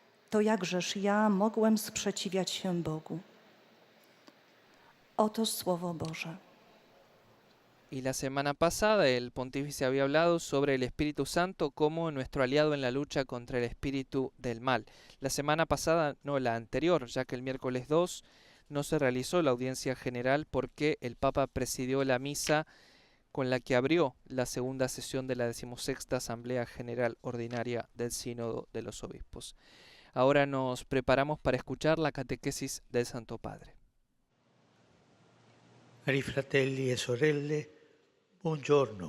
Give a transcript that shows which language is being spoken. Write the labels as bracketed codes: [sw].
[pl] To jakżeż ja mogłem sprzeciwiać się Bogu? Oto Słowo Boże. [es] Y la semana pasada el pontífice había hablado sobre el Espíritu Santo como nuestro aliado en la lucha contra el espíritu del mal. La semana pasada, no la anterior, ya que el miércoles 2 no se realizó la audiencia general porque el Papa presidió la misa con la que abrió la segunda sesión de la 16ª Asamblea General Ordinaria del Sínodo de los Obispos. Ahora nos preparamos para escuchar la catequesis del Santo Padre. [it] Cari fratelli e sorelle, buongiorno.